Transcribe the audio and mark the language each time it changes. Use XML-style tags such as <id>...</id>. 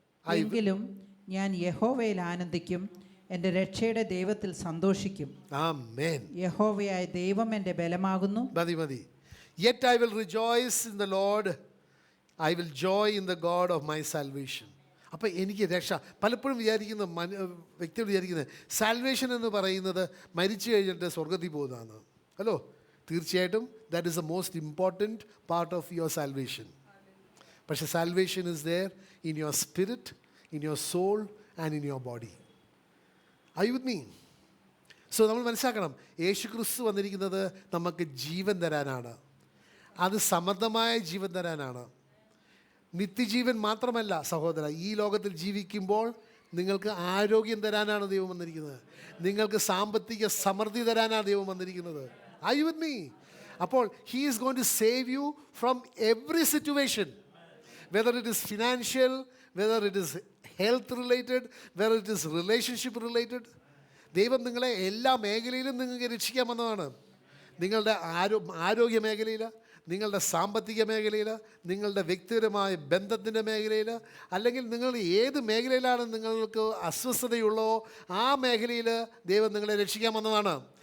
<ml>എങ്കിലും ഞാൻ യഹോവയിൽ ആനന്ദിക്കും, എൻ്റെ രക്ഷയുടെ ദൈവത്തിൽ സന്തോഷിക്കും. ആമേൻ. യഹോവയായ ദൈവം എൻ്റെ ബലമാകുന്നു. മതി.</ml> <en>Yet I will rejoice in the Lord, I will joy in the God of my salvation.</en> <ml>അപ്പോൾ എനിക്ക് രക്ഷ, പലപ്പോഴും വ്യക്തികൾ വിചാരിക്കുന്നത് സാൽവേഷൻ എന്ന് പറയുന്നത് മരിച്ചു കഴിഞ്ഞിട്ട് സ്വർഗത്തിൽ പോകുന്നതാണ്.</ml> <en>hello,</en> <ml>തീർച്ചയായിട്ടും</ml> <en>That is the most important part of your salvation.</en> <ml>പക്ഷേ</ml> <en>Salvation is there in your spirit, in your soul and in your body. I with me?</en> <ml>So നമ്മൾ മനസ്സിലാക്കണം, യേശു ക്രിസ്തു വന്നിരിക്കുന്നത് നമുക്ക് ജീവൻ തരാനാണ്. അത് സമൃദ്ധമായ ജീവൻ തരാനാണ്. നിത്യജീവൻ മാത്രമല്ല സഹോദര, ഈ ലോകത്തിൽ ജീവിക്കുമ്പോൾ നിങ്ങൾക്ക് ആരോഗ്യം തരാനാണ് ദൈവം വന്നിരിക്കുന്നത്. നിങ്ങൾക്ക് സാമ്പത്തിക സമൃദ്ധി തരാനാണ് ദൈവം വന്നിരിക്കുന്നത്.</ml> <en>Are you with me?</en> <ml>അപ്പോൾ</ml> <en>he is going to save you from every situation, whether it is financial, whether it is health related, whether it is relationship related.</en> <ml>ദൈവം നിങ്ങളെ എല്ലാ മേഖലയിലും നിങ്ങൾക്ക് രക്ഷിക്കാൻ വന്നതാണ്. നിങ്ങളുടെ ആരോഗ്യ മേഖലയിൽ, നിങ്ങളുടെ സാമ്പത്തിക മേഖലയിൽ, നിങ്ങളുടെ വ്യക്തിപരമായ ബന്ധത്തിൻ്റെ മേഖലയിൽ, അല്ലെങ്കിൽ നിങ്ങൾ ഏത് മേഖലയിലാണ് നിങ്ങൾക്ക് അസ്വസ്ഥതയുള്ളോ ആ മേഖലയിൽ ദൈവം നിങ്ങളെ രക്ഷിക്കാൻ വന്നതാണ്.</ml>